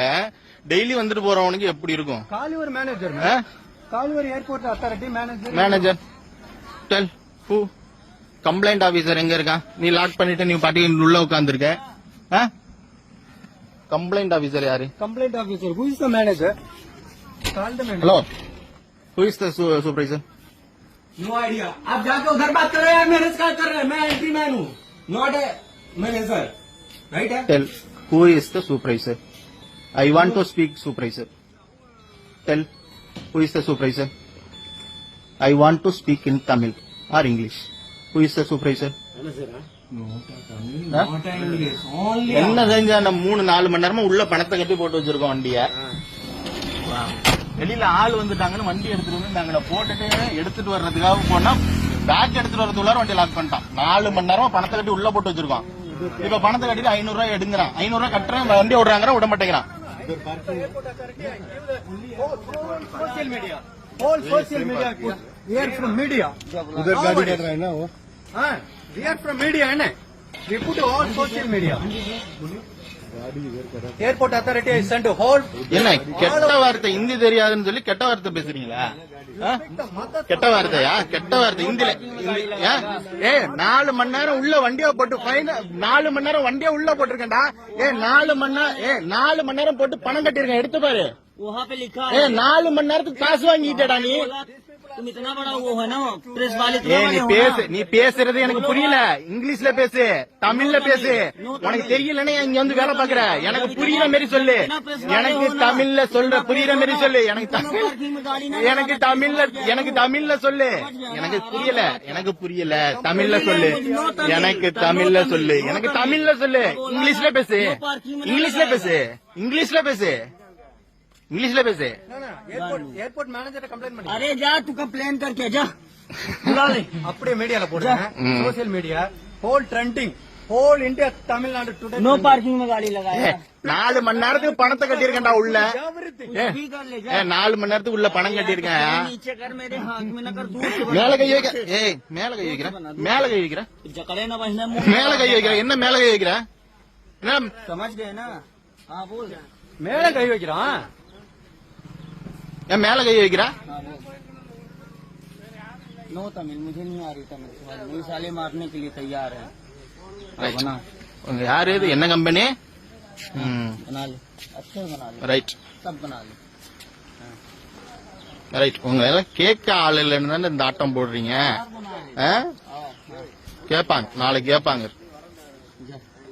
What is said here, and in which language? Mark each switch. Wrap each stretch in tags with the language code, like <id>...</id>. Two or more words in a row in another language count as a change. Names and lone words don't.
<ta>டெய்லி வந்துட்டு போறவனுக்கு எப்படி இருக்கும்?</ta> <en>Manager tell who. complaint officer</en> <ta>எங்க இருக்கா? நீ லாக் பண்ணிட்டு நீ பாட்டி உள்ள உட்கார்ந்து இருக்க.</ta> <en>complaint officer</en> <ta>யாரு?</ta> <en>Complaint officer who is the manager? Call the manager. Hello who is the supervisor? No idea.</en> <hi>आप जाके उधर बात कर रहे हैं. मैनेज क्या कर रहे हैं? मैं एंट्री मैन हूँ,</hi> <en>not a manager.</en> <hi>राइट है?</hi> <en>Tell who is the supervisor? I want to speak supervisor. Tell who is the supervisor? I want to speak in Tamil और English. Who is the supervisor?</en> <ta>என்ன செஞ்சா? நம்ம 3-4 மணி நேரமா உள்ள பணத்தை கட்டி போட்டு வச்சிருக்கோம் வண்டிய. வெளியில ஆள் வந்துட்டாங்கன்னு வண்டி எடுத்துட்டு வந்து நாங்க போட்டுட்டு எடுத்துட்டு வர்றதுக்காக போனா பேக் எடுத்துட்டு வரதுக்குள்ளார வண்டி லாக் பண்ணிட்டான். 4 மணி நேரமா பணத்தை கட்டி உள்ள போட்டு வச்சிருக்கோம். இப்ப பணத்தை கட்டிட்டு 500 ரூபாய் எடுங்கிறான். 500 ரூபாய் கட்டுறேன். வண்டி விடுறாங்க, விட மாட்டேங்கிறான்.</ta> <en>social media we are from media.</en> <hi>उधर गाड़ी कर रहा है ना वो.</hi> <en>We are from media</en> <hi>है ना.</hi> <en>We put all social media. Airport authority has sent a whole.</en> <ta>என்ன கெட்ட வார்த்தை இந்தி தெரியாதுன்னு சொல்லி கெட்ட வார்த்தை பேசுறீங்களா? ஆ? கெட்ட வார்த்தையா? கெட்ட வார்த்தை இந்தில 4 மணி நேரம் உள்ள வண்டியா போட்டு ஃபைன் 4 மணி நேரம் வண்டியா உள்ள போட்டிருக்கேன்டா. 4 மணி நேரம் போட்டு பணம் கட்டிருக்கேன், எடுத்து பாரு.</ta> <hi>वहाँ पे लिखा</hi> <ta>4 மணி நேரத்துக்கு காசு வாங்கிட்டடா நீ.</ta> <hi>तुम इतना बड़ा वो है ना प्रेस वाले</hi> <ta>நீ பேசுறது எனக்கு புரியல. இங்கிலீஷ்ல பேசு, தமிழ்ல பேசு. உனக்கு தெரியலன்னா இங்க வந்து வேலை பாக்குற. எனக்கு புரியுற மாதிரி சொல்லு. எனக்கு தமிழ்ல சொல்ற புரியுற மாதிரி சொல்லு. எனக்கு தமிழ்ல சொல்லு. எனக்கு புரியல. தமிழ்ல சொல்லு. எனக்கு தமிழ்ல சொல்லு. இங்கிலீஷ்ல பேசு.</ta> <en>Airport manager complaint பண்ணி.</en> <hi>अरे जा तू कंप्लेन करके जा बुला ले</hi> <ta>அப்படியே மீடியால போடுங்க.</ta> <en>social media whole trending whole India</en> <ta>தமிழ்நாடு today.</ta> <en>no parking</en> <hi>में गाड़ी लगाया</hi> <ta>4 மணி நேரத்துக்கு பணத்தை கட்டியிருக்கேன்டா உள்ள.</ta> <hi>भी कर ले जा</hi> <ta>4 மணி நேரத்துக்கு உள்ள பணம் கட்டியிருக்கேன்.</ta> <hi>नीचे कर मेरे हाथ में न कर तू</hi> <ta>மேல கை வைக்க. மேல கை வைக்கிற</ta> <hi>जकड़े ना बहना मुंह</hi> <ta>மேல கை வைக்கிற. என்ன மேல கை வைக்கிற? என்ன</ta> <hi>समझ गए ना हाँ बोल</hi> <ta>மேல கை வைக்கிறான். ஏன் மேல கை வைக்கிற?</ta> <hi>नो तमिल मुझे नहीं आ रही तमिल मेरे साले मारने के लिए तैयार है</hi> <en>Right.</en> <hi>बना</hi> <ta>உங்க யாரு இது? என்ன கம்பெனி?</ta> <hi>बना ले अच्छे बना ले</hi> <ta>ரைட்</ta> <hi>सब बना ले</hi> <ta>ரைட். உங்க எல்லாம் கேட்க ஆள் இல்லைன்னு தானே இந்த ஆட்டம் போடுறீங்க.</ta> <hi>बना ले</hi> <ta>ஆ?</ta> <hi>हाँ</hi> <ta>கேட்பாங்க, நாளைக்கு கேட்பாங்க.</ta> <hi>जा</hi>